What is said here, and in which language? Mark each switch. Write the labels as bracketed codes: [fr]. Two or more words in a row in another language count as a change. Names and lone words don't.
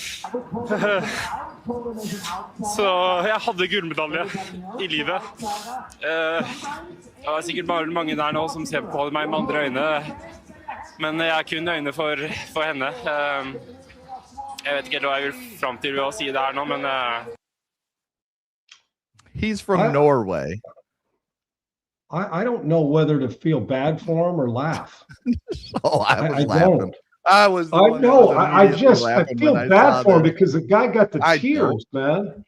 [no] Så jeg hadde gullmedalje I livet. Det var sikkert bare mange der nå som ser på meg med andre øyne. Men jeg har kun øyne for henne. Jeg vet ikke hva jeg vil frem til å si det her nå, men... [en] He's from Norway. I don't know whether to feel bad for him or laugh. I was laughing. I feel bad for him because the guy got the tears, man.